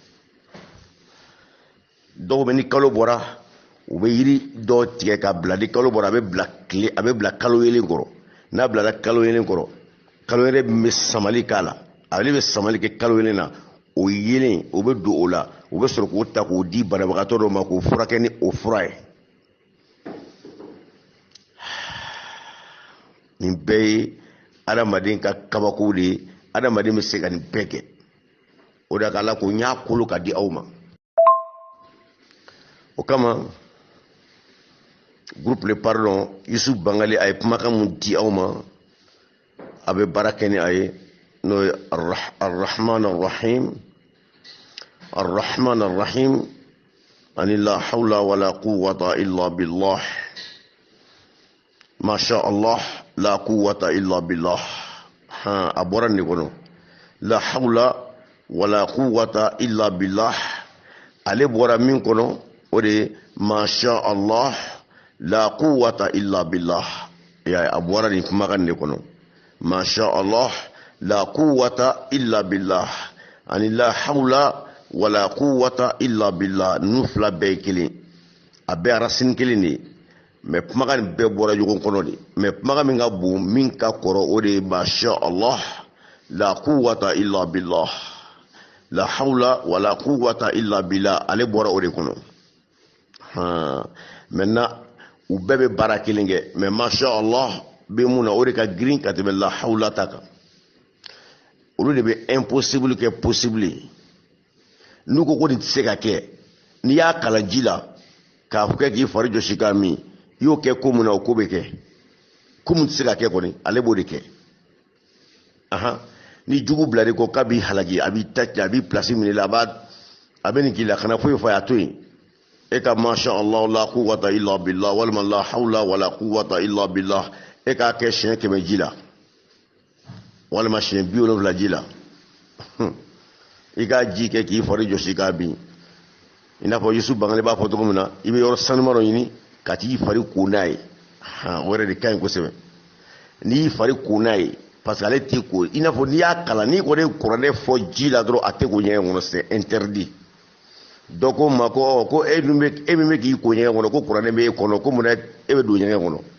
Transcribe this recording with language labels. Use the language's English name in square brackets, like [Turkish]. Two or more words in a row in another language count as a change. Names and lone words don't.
[Bambara] dɔw bɛ ni kalo bɔra u bɛ yiri dɔ tigɛ ka bila ni kalo bɔra a bɛ bila kalo yelen kɔrɔ n'a bilala kalo yelen kɔrɔ kalo yelen bɛ samali k'a la ale bɛ samali kɛ kalo yelen na o yelen o bɛ don o la u bɛ sɔrɔ k'o ta k'o di banabagatɔ dɔw ma k'o furakɛ ni o fura ye nin bɛɛ ye adamaden ka kabako de ye adamaden bɛ se ka nin bɛɛ kɛ o de k'a la ko n y'a kolo ka di aw ma o kama [French] groupe le pardon [Bambara] Yusuf Bangali a ye kumakan mun di aw ma a bɛ baara kɛ ni a ye n'o ye [Arabic] الرحمن الرحيم [Bambara] ani [Arabic] لا حول ولا قوة إلا بالله ما شاء الله لا قوة إلا بالله [Bambara] a bɔra nin kɔnɔ [Arabic] لا حول ولا قوة إلا بالله [Bambara] ale bɔra min kɔnɔ o de [Arabic] ما شاء الله لا قوة إلا بالله [Bambara] ya a bɔra nin kumakan de kɔnɔ [Arabic] ما شاء الله لا قوة إلا بالله [Bambara] ani [Arabic] لا حول ولا قوة إلا بالله [Bambara] nu fila bɛɛ kelen a bɛɛ racine kelen de mais kumakan bɛɛ bɔra ɲɔgɔn kɔnɔ de mais kumakan min ka bon min ka kɔrɔ o de [Arabic] ما شاء الله لا قوة إلا بالله لا حول ولا قوة إلا بالله [Bambara] ale bɔra o de kɔnɔ maintenant u bɛɛ bɛ baara kelen kɛ mais [Arabic] ما شاء الله [Bambara] bɛ mun na o de ka girin ka tɛmɛ la hawla ta kan olu de bɛ impossible kɛ possible n'u ko nin tɛ se ka kɛ n'i y'a kalan ji la k'a fɔ k'i fari jɔsi k'a min i y'o kɛ ko mun na o ko bɛ kɛ ko mun tɛ se ka kɛ kɔni ale b'o de kɛ ni jugu bilali ko k'a b'i halaki a b'i ta a b'i place minɛ la a bɛ nin k'i la kana foyi fɔ a to yen e ka [Arabic] ما شاء الله لا قوة إلا بالله [Bambara] walima [Arabic] لا حول ولا قوة إلا بالله [Bambara] e k'a kɛ siɲɛ 100 ji la walima siɲɛ 70 ji la i ka ji kɛ k'i fari jɔsi k'a bin i n'a fɔ Yusuf Bangali b'a fɔ cogo min na i bɛ yɔrɔ sanuma dɔ ɲini ka t'i fari ko n'a ye o yɛrɛ de ka ɲi kosɛbɛ n'i y'i fari ko n'a ye [French] parce que [Bambara] ale t'i ko i n'a fɔ n'i y'a kalan n'i kɔni ye kuranɛ fɔ ji la dɔrɔn a tɛ ko ɲɛgɛn kɔnɔ [French] c'est interdit [Bambara] dɔ ko n ma ko e min bɛ k'i ko ɲɛgɛn kɔnɔ ko kuranɛ bɛ e kɔnɔ ko munna e bɛ don ɲɛgɛn kɔnɔ